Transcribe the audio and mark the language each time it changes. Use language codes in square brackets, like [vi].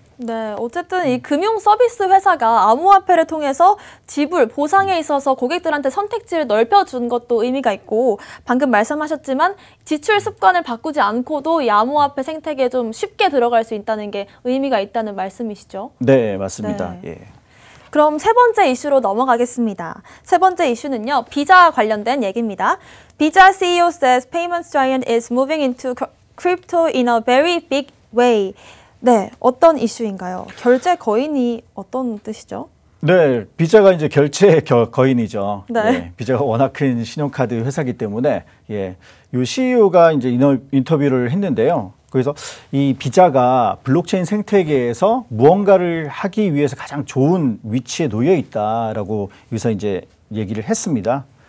[ko] 네, 어쨌든 이 금융 서비스 회사가 암호화폐를 통해서 지불, 보상에 있어서 고객들한테 선택지를 넓혀준 것도 의미가 있고 방금 말씀하셨지만 지출 습관을 바꾸지 않고도 이 암호화폐 생태계에 좀 쉽게 들어갈 수 있다는 게 의미가 있다는 말씀이시죠? 네, 맞습니다. 네. 예. 그럼 세 번째 이슈로 넘어가겠습니다. 세 번째 이슈는요, 비자 관련된 얘기입니다. [en] 비자 CEO says payments giant is moving into crypto in a very big way. [ko] 네, 어떤 이슈인가요? 결제 거인이 어떤 뜻이죠? 네, 비자가 이제 결제 거인이죠. 네. 예, 비자가 워낙 큰 신용카드 회사이기 때문에 요 CEO가 이제 인터뷰를 했는데요. 그래서 이 비자가 블록체인 생태계에서 무언가를 하기 위해서 가장 좋은 위치에 놓여 있다라고 여기서 이제 얘기를 했습니다.